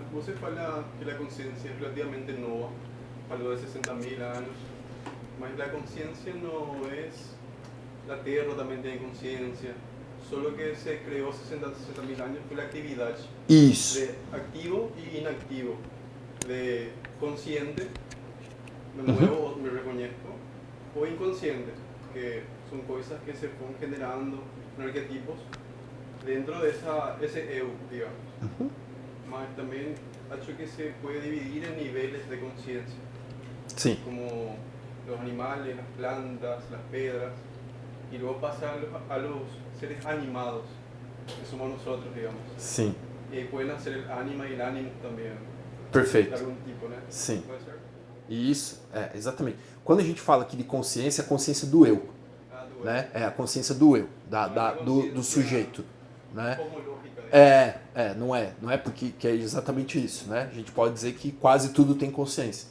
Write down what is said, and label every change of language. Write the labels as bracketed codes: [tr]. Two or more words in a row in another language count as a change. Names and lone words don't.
[pt] Você fala que a consciência é relativamente nova. Falou de 60.000 anos, mas a consciência não é... A Terra também tem consciência, só que se criou 60.000 anos pela atividade. Isso. De ativo e [es] inactivo, de consciente, me muevo, me reconozco, [pt] o inconsciente, que são coisas que se vão [es] generando en arquetipos dentro de ese eu, digamos. [pt] Mas também acho que [es] se puede dividir en niveles de conciencia, [pt] Sim, [es] como los animales, las plantas, las piedras, y luego pasa a los seres animados, que somos nosotros, digamos. [pt] sim, [es] Y ahí pueden hacer el ánima y el ánimo también, de [pt] perfeito. [es] algún tipo, né? [pt] Sim. [es] Puede ser. [pt] Isso, exatamente. Quando a gente fala aqui de consciência, é a consciência do eu, Ah, do né? É a consciência do eu, Não é do consciência sujeito, né? cosmológica, né? Não é porque que é exatamente isso, né? A gente pode dizer que quase tudo tem consciência.